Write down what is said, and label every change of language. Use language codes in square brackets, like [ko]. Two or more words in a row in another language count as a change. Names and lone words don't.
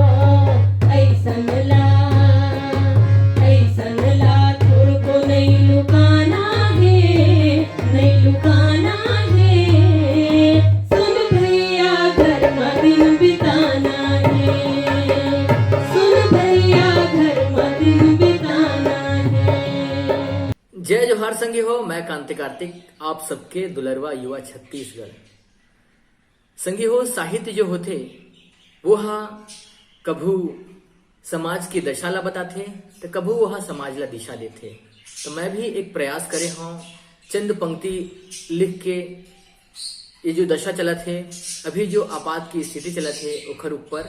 [hne] ऐसन ला तुर को नहीं लुकाना है, नहीं लुकाना है। सुन भैया घर में दिन बिताना है, सुन भैया घर में दिन बिताना है। जय जोहार संगी हो। मैं कांति कार्तिक आप सबके दुलरवा युवा छत्तीसगढ़ संगी हो। साहित्य जो होते वो हा कभू समाज की दशा ला बताथे, तो कभू वह समाज ला दिशा देथे। तो मैं भी एक प्रयास करे हूँ चंद पंक्ति लिख के ये जो दशा चलत है, अभी जो आपात की स्थिति चलत है ओखर ऊपर।